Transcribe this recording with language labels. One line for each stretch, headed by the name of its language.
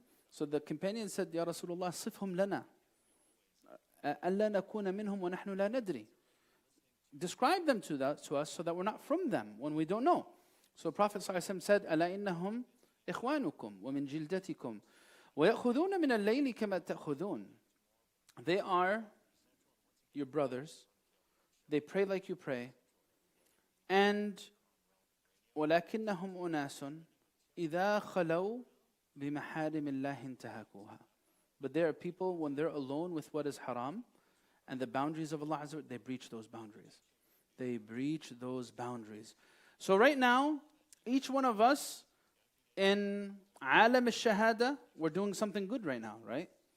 English: So the companion said,
Arabic: Ya Rasulullah, صفهم لنا ألا نكون منهم ونحن لا ندري.
English: Describe them to us so that we're not from them when we don't know. So Prophet ﷺ said,
Arabic: ألا إنهم إخوانكم ومن جلدتكم ويأخذون من الليل كما تأخذون.
English: They are your brothers. They pray like you pray.
Arabic: And ولكنهم أناس إذا خلوا بمحارم الله انتهكوها.
English: But there are people, when they're alone with what is haram and the boundaries of Allah Azza wa Jalla, they breach those boundaries. They breach those boundaries. So right now, each one of us in alam al-shahada, we're doing something good right now, right?